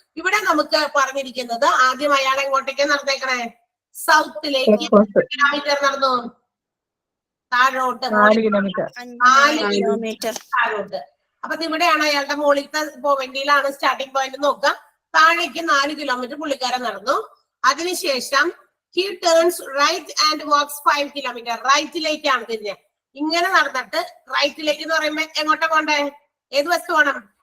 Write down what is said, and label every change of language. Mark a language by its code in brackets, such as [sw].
[ml] ഇവിടെ നമുക്ക് പറഞ്ഞിരിക്കുന്നത് ആദ്യം അയാൾ എങ്ങോട്ടേക്ക് നടന്നേക്കണേ? സൗത്തിലേക്ക്. കിലോമീറ്റർ നടന്നു താഴോട്ട്, 4 കിലോമീറ്റർ. 4 കിലോമീറ്റർ താഴോട്ട്. അപ്പൊ ഇവിടെയാണ് അയാളുടെ മുകളിലത്തെ പോയിന്റിലാണ് സ്റ്റാർട്ടിംഗ് പോയിന്റ് നോക്കുക. താഴേക്ക് 4 കിലോമീറ്റർ പുള്ളിക്കാരൻ നടന്നു. അതിനുശേഷം [en] he turns right and walks 5 kilometer. [ml] റൈറ്റിലേക്കാണ് തിരിഞ്ഞത്. ഇങ്ങനെ നടന്നിട്ട് റൈറ്റിലേക്ക് എന്ന് പറയുമ്പോ എങ്ങോട്ടാ പോണ്ടേ? ഏത് വശത്ത് പോകണം?